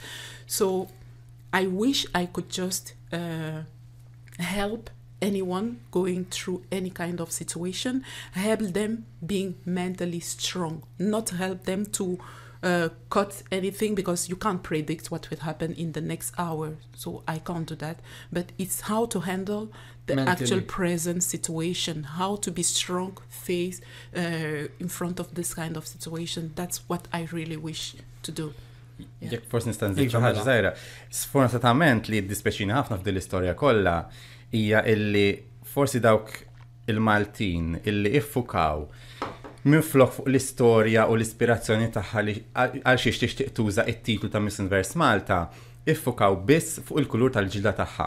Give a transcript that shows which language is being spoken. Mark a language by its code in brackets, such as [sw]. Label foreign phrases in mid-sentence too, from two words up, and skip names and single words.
[en] So I wish I could just help anyone going through any kind of situation, help them being mentally strong, not help them to cut anything because you can't predict what will happen in the next hour. So I can't do that. But it's how to handle the Mentally. actual present situation, how to be strong face in front of this kind of situation. That's what I really wish to do. [mt] Jekk forsi nista' nżid xi Iva, ħaġa mela. żgħira. Sfortunatament li ddispeċini ħafna f'din l-istorja kollha hija illi forsi dawk il-Maltin illi iffukaw minflok fuq l-istorja u l-ispirazzjoni tagħha li għal xiex tixtieq tuża it-titlu ta' Miss Universe Malta, iffukaw biss fuq il-kulur tal-ġilda tagħha.